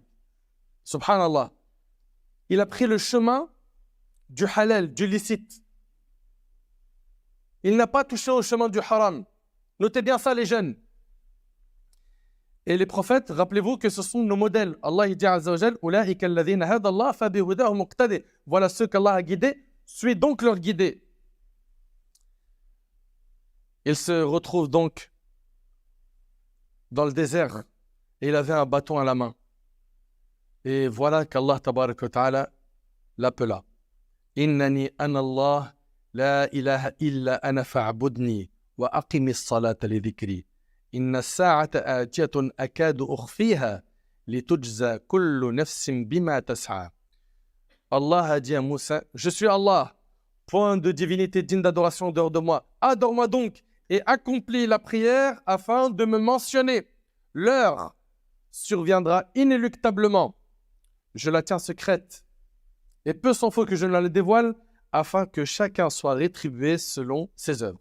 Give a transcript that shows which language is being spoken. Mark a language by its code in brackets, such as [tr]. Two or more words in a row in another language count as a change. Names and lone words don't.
[fr] Subhanallah. Il a pris le chemin du halal, du licite. Il n'a pas touché au chemin du haram. Notez bien ça, les jeunes. Et les prophètes, rappelez-vous que ce sont nos modèles. Allah dit [ar] عز وجل, أولئك الذين هدى الله فبهداهم اقتده. [fr] Voilà ceux qu'Allah a guidés, suis donc leur guidé. Il se retrouve donc dans le désert et il avait un bâton à la main. Et voilà qu' [ar] الله تبارك وتعالى [fr] l'appela. [ar] إنني أنا الله لا إله إلا أنا فاعبدني وأقم الصلاة لذكري. إن الساعة آتية أكاد أخفيها لتجزى كل نفس بما تسعى. [fr] Allah a dit à Moussa, je suis Allah, point de divinité digne d'adoration dehors de moi. Adore-moi donc et accomplis la prière afin de me mentionner. L'heure surviendra inéluctablement. Je la tiens secrète et peu s'en faut que je ne la dévoile afin que chacun soit rétribué selon ses œuvres.